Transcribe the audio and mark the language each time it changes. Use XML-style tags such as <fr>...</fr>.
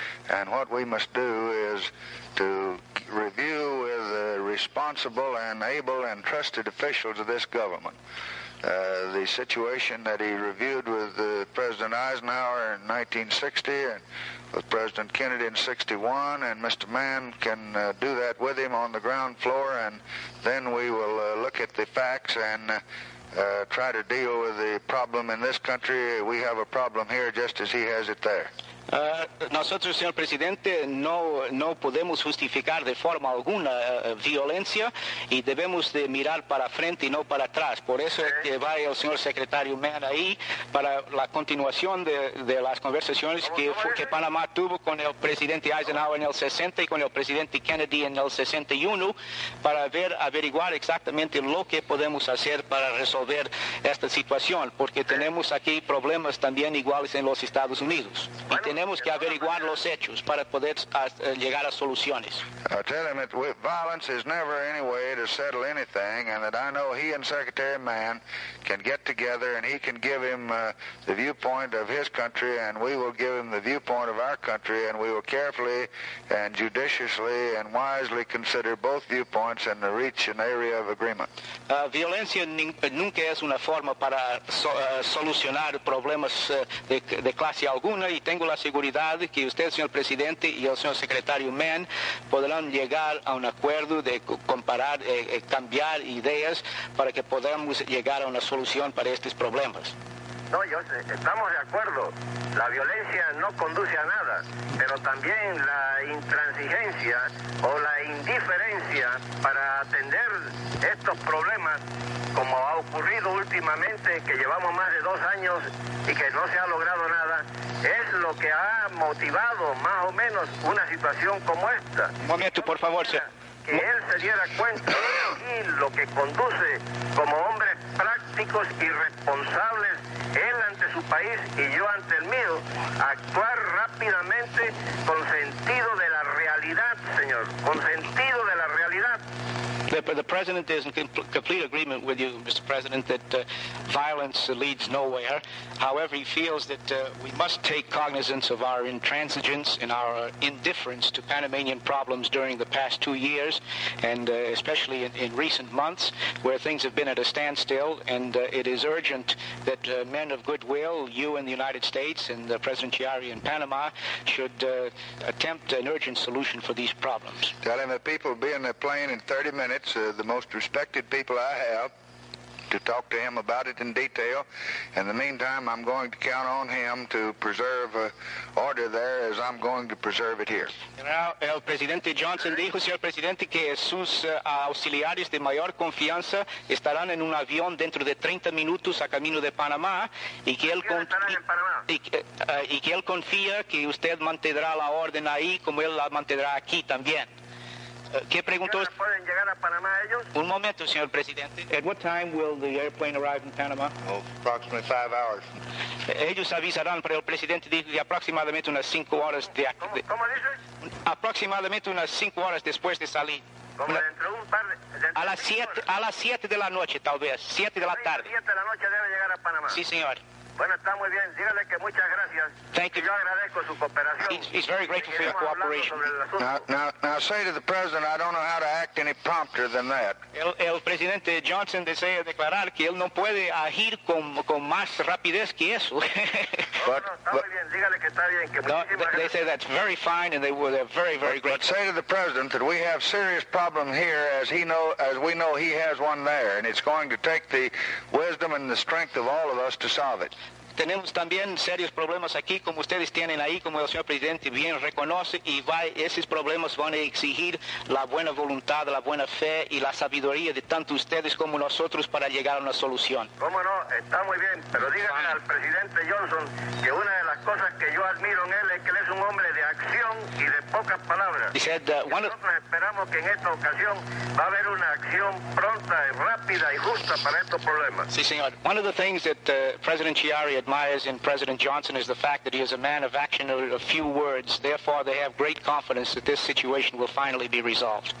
<en>And what we must do is to review with the responsible and able and trusted officials of this government the situation that he reviewed with President Eisenhower in 1960 and with President Kennedy in 61, and Mr. Mann can do that with him on the ground floor, and then we will look at the facts and try to deal with the problem in this country. We have a problem here just as he has it there.</en> <es>Nosotros, señor presidente, no podemos justificar de forma alguna violencia y debemos de mirar para frente y no para atrás. Por eso es que va el señor secretario Mann ahí para la continuación de las conversaciones que Panamá tuvo con el presidente Eisenhower en el 60 y con el presidente Kennedy en el 61 para averiguar exactamente lo que podemos hacer para resolver esta situación, porque tenemos aquí problemas también iguales en los Estados Unidos. Y tenemos que averiguar los hechos para poder llegar a soluciones.</es> <en>I tell him that with violence is never any way to settle anything, and that I know he and Secretary Mann can get together, and he can give him the viewpoint of his country, and we will give him the viewpoint of our country, and we will carefully and judiciously and wisely consider both viewpoints and reach an area of agreement.</en> <es>Violencia nunca es una forma para solucionar problemas de clase alguna, y tengo la seguridad que usted, señor presidente, y el señor secretario Mann podrán llegar a un acuerdo de comparar, cambiar ideas para que podamos llegar a una solución para estos problemas. No, yo estamos de acuerdo. La violencia no conduce a nada, pero también la intransigencia o la indiferencia para atender estos problemas, como ha ocurrido últimamente, que llevamos más de 2 años y que no se ha logrado nada, es lo que ha motivado más o menos una situación como esta. Un momento, por favor, señor. Que él se diera cuenta y lo que conduce como hombres prácticos y responsables, él ante su país y yo ante el mío, actuar rápidamente con sentido de la realidad, señor, con sentido de la realidad.</es> <en>The president is in complete agreement with you, Mr. President, that violence leads nowhere. However, he feels that we must take cognizance of our intransigence and our indifference to Panamanian problems during the past 2 years, and especially in recent months, where things have been at a standstill, and it is urgent that men of goodwill, you in the United States and President Chiari in Panama, should attempt an urgent solution for these problems. Tell him that people will be in the plane in 30 minutes. It's the most respected people I have to talk to him about it in detail. In the meantime, I'm going to count on him to preserve order there as I'm going to preserve it here.</en> <es>El presidente Johnson dijo, señor presidente, que sus auxiliares de mayor confianza estarán en un avión dentro de 30 minutos a camino de Panamá y que él confía que usted mantendrá la orden ahí como él la mantendrá aquí también. ¿Qué preguntó? ¿Pueden llegar a Panamá ellos? Un momento, señor presidente.</es> <en>At what time will the airplane arrive in Panama? Oh, approximately 5 hours.</en> <es>Ellos avisarán, pero el presidente dijo que aproximadamente unas 5 horas de aquí. ¿Cómo dices? Aproximadamente unas 5 horas después de salir. ¿Cómo? Dentro de un par de... A las siete de la noche, tal vez. Siete de la tarde. 7 de la noche debe llegar a Panamá. Sí, señor. Bueno, está muy bien. Dígale que muchas gracias.</es> <en>Thank you.</en> <es>Yo agradezco su cooperación.</es> <en>He's very grateful for your cooperation. Now say to the president, I don't know how to act any prompter than that.</en> <es>El presidente Johnson desea declarar que él no puede agir con más rapidez que eso. Está muy bien. Dígale que está bien. Que muchísimas gracias.</es> <en>They say that's very fine, and they're very, very grateful. But say to the president that we have serious problem here, as we know he has one there, and it's going to take the wisdom and the strength of all of us to solve it.</en> <es>Tenemos también serios problemas aquí, como ustedes tienen ahí, como el señor presidente bien reconoce, esos problemas van a exigir la buena voluntad, la buena fe y la sabiduría de tanto ustedes como nosotros para llegar a una solución. Cómo no, está muy bien, pero díganle al presidente Johnson que una de las cosas que yo admiro en él es que él es un hombre de acción y de pocas palabras.</es> <en>He said,</en> <es>nosotros esperamos que en esta ocasión va a haber una acción pronta, rápida y justa para estos problemas. Sí, señor.</es> <en>One of the things that President Chiari admires in President Johnson is the fact that he is a man of action and a few words. Therefore, they have great confidence that this situation will finally be resolved.</en>